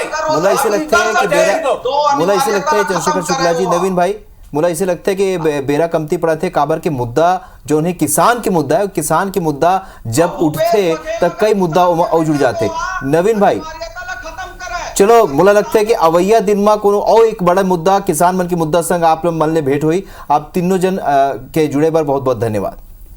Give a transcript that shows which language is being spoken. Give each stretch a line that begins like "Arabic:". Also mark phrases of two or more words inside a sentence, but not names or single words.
Chhattisgarhi: मुझे ऐसे लगता है कि मुझे ऐसे लगता है चंद्रशेखर शुक्ला जी, नवीन भाई, मुझे ऐसे लगता है कि बेरा कमती पड़ा थे काबर के मुद्दा जो है किसान के मुद्दा है, किसान के मुद्दा जब उठते तब कई मुद्दा और जुड़ जाते। नवीन भाई चलो मुझे लगता है कि अवैया दिन में कोनो और एक बड़ा मुद्दा किसान मन के मुद्दा संग आप लोग मन ले भेंट हुई। आप तीनों जन के जुड़े पर बहुत बहुत धन्यवाद।